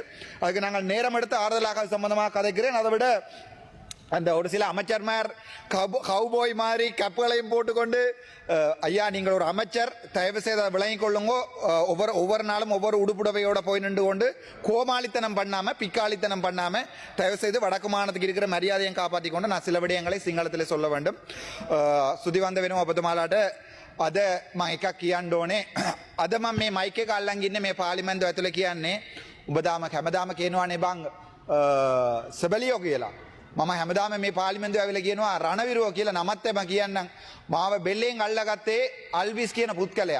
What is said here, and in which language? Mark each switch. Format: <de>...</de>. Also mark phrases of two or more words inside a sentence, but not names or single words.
<ta>அதுக்கு நாங்கள் நேரம் எடுத்து ஆறுதலாக சம்பந்தமாக கதைக்கிறேன். அதை விட அந்த ஒரு சில அமைச்சர்மார் கவுபோய் மாதிரி கப்புகளையும் போட்டுக்கொண்டு, ஐயா நீங்கள் ஒரு அமைச்சர், தயவு செய்து விளங்கிக் கொள்ளுங்க, ஒவ்வொரு நாளும் ஒவ்வொரு உடுப்புடவையோட போய் நின்று கொண்டு கோமாளித்தனம் பண்ணாம, பிக்காளித்தனம் பண்ணாம, தயவு செய்து வடக்கு மாநிலத்துக்கு இருக்கிற மரியாதையை காப்பாற்றி கொண்டு நான் சில விடயங்களை சிங்களத்தில் சொல்ல வேண்டும்.</ta> <si>சுதிவந்த වෙනවා ඔබතුමාලාට අද මම එකක් කියන්න ඕනේ. අද මම මේ මයික් එක අල්ලන් ඉන්නේ මේ පාර්ලිමේන්තුව ඇතුලේ කියන්නේ ඔබ හැමදාම කියනවානේ බං සබලියෝ කියලා. මම හැමදාම මේ පාර්ලිමේන්තුව ඇවිල්ලා කියනවා රණවිරුව කියලා නමත් එම කියන්නම්. මාව බෙල්ලෙන් අල්ලගත්තේ අල්විස් කියන පුත්කලයා.</si>